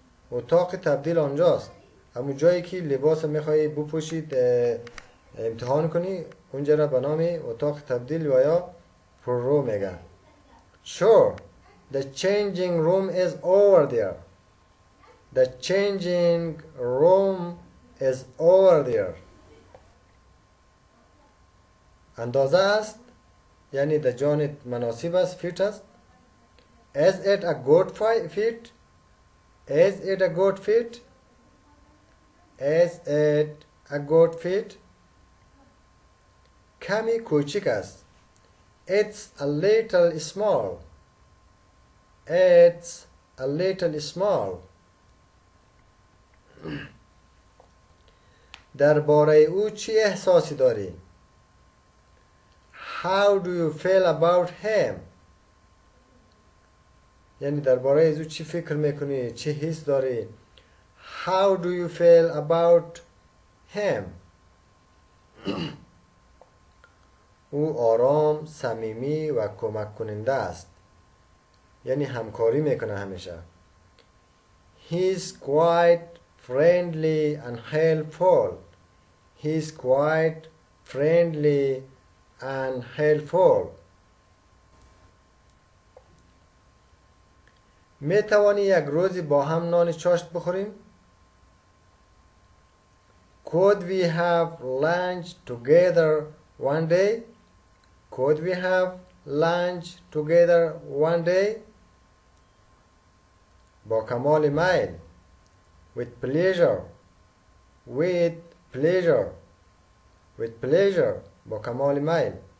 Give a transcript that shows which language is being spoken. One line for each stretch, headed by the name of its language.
Persian: اتاق تبدیل آنجاست، همون جایی که لباس میخوایی بپوشید امتحان کنی، اونجا را به نام اتاق تبدیل و یا پررو میگن.
English: Sure, the changing room is over there. The changing room is over there.
Persian: اندازه است، یعنی در جان مناسب است، فیت است.
English: Is it a good fit? Is it a good fit? Is it a good fit?
Persian: کمی کوچک است.
English: It's a little small. It's a little small.
Persian: درباره او چی احساسی داری؟
English: How do you feel about him?
Persian: یعنی درباره او چی فکر میکنی، چی حس داری؟
English: How do you feel about him?
Persian: او آرام، صمیمی و کمک کننده است، یعنی همکاری میکنه همیشه.
English: He's quite friendly and helpful. He's quite friendly and helpful.
Persian: می توانی یک روزی با هم نان چاشت بخوریم؟
English: Could we have lunch together one day? Could we have lunch together one day?
Persian: با کمال میل.
English: With pleasure. With pleasure. With pleasure.
Persian: با کمال میل.